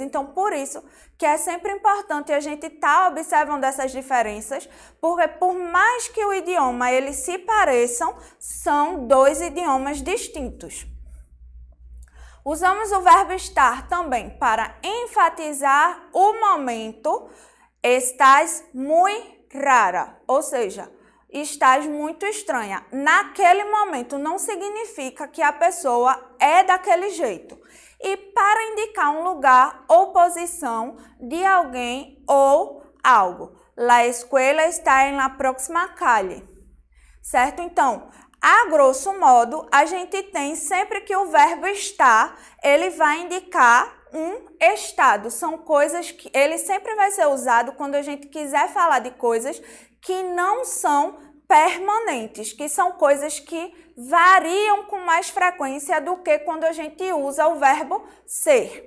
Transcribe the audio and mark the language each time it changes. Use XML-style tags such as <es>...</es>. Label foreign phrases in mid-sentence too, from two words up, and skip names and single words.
<pt>Então, por isso que é sempre importante a gente estar observando essas diferenças, porque por mais que o idioma eles se pareçam, são dois idiomas distintos. Usamos o verbo estar também para enfatizar o momento.</pt> <es>Estás muy rara,</es> <pt>ou seja, estás muito estranha. Naquele momento não significa que a pessoa é daquele jeito. E para indicar um lugar ou posição de alguém ou algo.</pt> <es>La escuela está en la próxima calle.</es> <pt>Certo? Então, a grosso modo, a gente tem sempre que o verbo estar, ele vai indicar um estado. São coisas que ele sempre vai ser usado quando a gente quiser falar de coisas que não são permanentes, que são coisas que variam com mais frequência do que quando a gente usa o verbo ser.</pt>